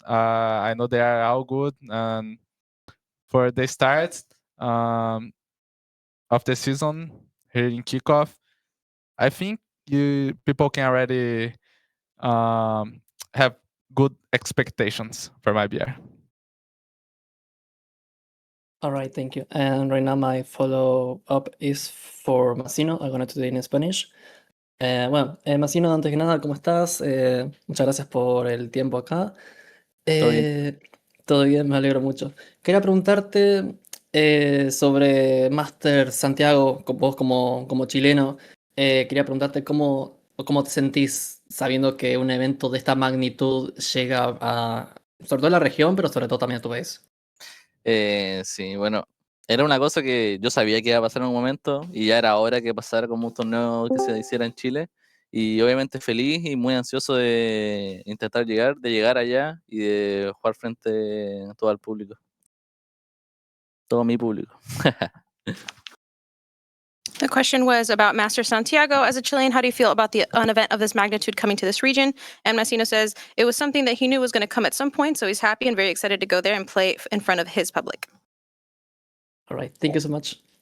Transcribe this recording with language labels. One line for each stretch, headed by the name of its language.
English: I know they are all good, and for the start of the season here in kickoff, I think people can already have good expectations for MIBR. All right, thank you. And right now my follow-up is for Massino. I'm going to do it in Spanish.
Spanish: Massino, antes que nada, ¿cómo estás? Muchas gracias por el tiempo acá. Todo bien. Todo bien, me alegro mucho. Quería preguntarte sobre Master Santiago, con vos como chileno. Quería preguntarte cómo ¿O cómo te sentís sabiendo que un evento de esta magnitud llega a, sobre todo a la región, pero sobre todo también a tu país? Sí, bueno, era una cosa que yo sabía que iba a pasar en un momento y ya era hora que pasara como un torneo que se hiciera en Chile. Y obviamente feliz y muy ansioso de intentar llegar, de llegar allá y de jugar frente a todo el público. Todo mi público.
English: The question was about Master Santiago. As a Chilean, how do you feel about an event of this magnitude coming to this region? And Massino says it was something that he knew was going to come at some point, so he's happy and very excited to go there and play in front of his public. All right, thank you so much.